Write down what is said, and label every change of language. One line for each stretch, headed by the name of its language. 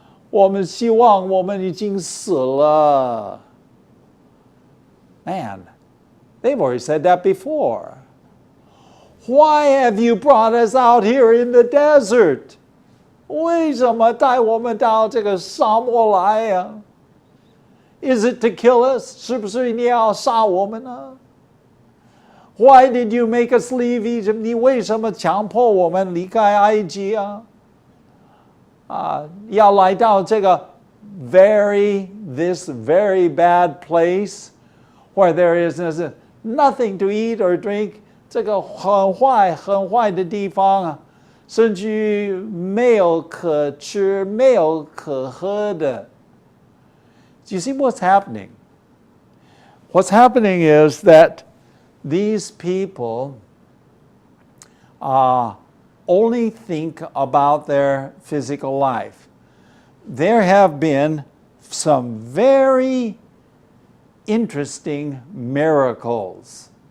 Chinese: 我们希望我们已经死了.
English: Man, they've already said that before. Why have you brought us out here in the desert?
Chinese: 为什么带我们到这个沙漠来呀?
English: Is it to kill us?
Chinese: 是不是你要杀我们呢?
English: Why did you make us leave Egypt?
Chinese: 你为什么强迫我们离开埃及啊? 要来到这个
English: this very bad place where there is nothing to eat or drink.
Chinese: 这个很坏很坏的地方啊，甚至于没有可吃、没有可喝的。
English: Do you see what's happening? What's happening is that these people only think about their physical life. There have been some very interesting miracles.